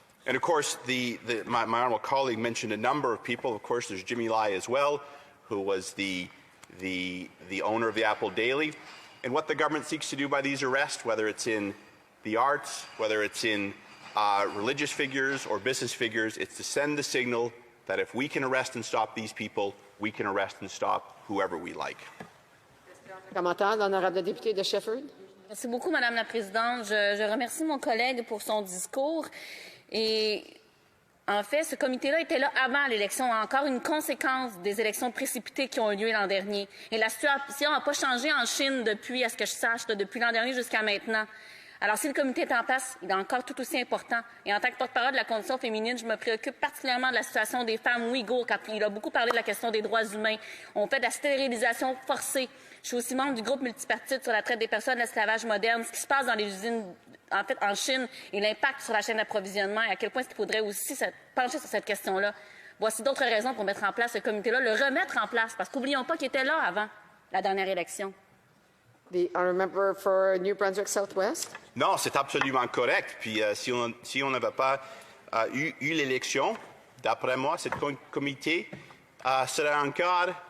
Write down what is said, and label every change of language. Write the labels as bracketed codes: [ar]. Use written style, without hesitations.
[en] And of course, my honourable colleague mentioned a number of people. Of course, there's Jimmy Lai as well, who was the owner of the Apple Daily. And what the government seeks to do by these arrests, whether it's in the arts, whether it's in religious figures or business figures, it's to send the signal that if we can arrest and stop these people, we can arrest and stop whoever we like. [fr] Commentaire, l'honorable député de Shefford. Merci beaucoup, Madame la Présidente. Je remercie mon collègue pour son discours. Et en fait, ce comité-là était là avant l'élection, encore une conséquence des élections précipitées qui ont eu lieu l'an dernier. Et la situation n'a pas changé en Chine depuis, à ce que je sache, depuis l'an dernier jusqu'à maintenant. Alors, si le comité est en place, il est encore tout aussi important. Et en tant que porte-parole de la condition féminine, je me préoccupe particulièrement de la situation des femmes ouïghours, quand il a beaucoup parlé de la question des droits humains. On fait de la stérilisation forcée. Je suis aussi membre du groupe multipartite sur la traite des personnes, l'esclavage moderne, ce qui se passe dans les usines, en fait, en Chine, et l'impact sur la chaîne d'approvisionnement, et à quel point il faudrait aussi pencher sur cette question-là. Voici d'autres raisons pour mettre en place ce comité-là, le remettre en place, parce qu'oublions pas qu'il était là avant la dernière élection. [en] The honourable member for New Brunswick Southwest. [fr] Non, c'est absolument correct. Puis si on n'avait pas eu l'élection, d'après moi, ce comité serait encore